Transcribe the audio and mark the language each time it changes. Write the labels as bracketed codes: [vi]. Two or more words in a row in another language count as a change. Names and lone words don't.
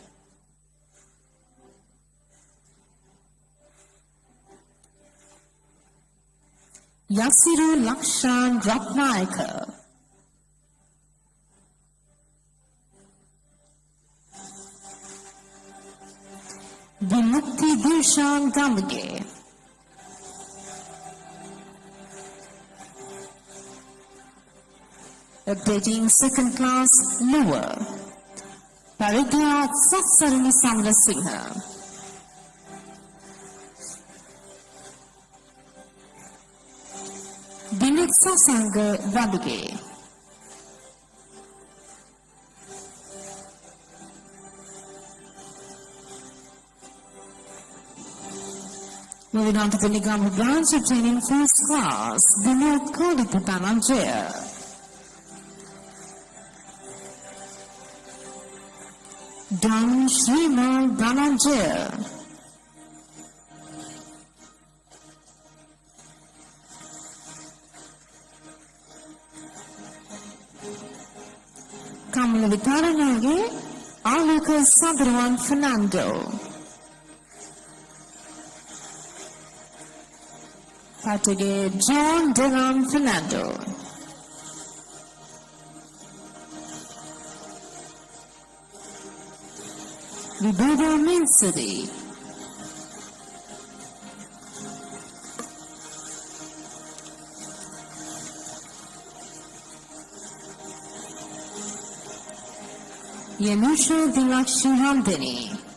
[en] Yasiru Lakshan Ratnayaka. Vimukti Dilshan Gamage. Updating second class lower. Paridya Satsarani Samra Singha. Binit Sasanga Rabige. Moving on to the Nigam branch, obtaining first class, Binit Kolipatananjaya. Dan Srimal Dhananjaya. Kamala Vitaranage, Aluka Sadrawan Fernando. Patage John Delan Fernando. Vibhuda Minsadi. Yanusha Dilakshi Ramdini.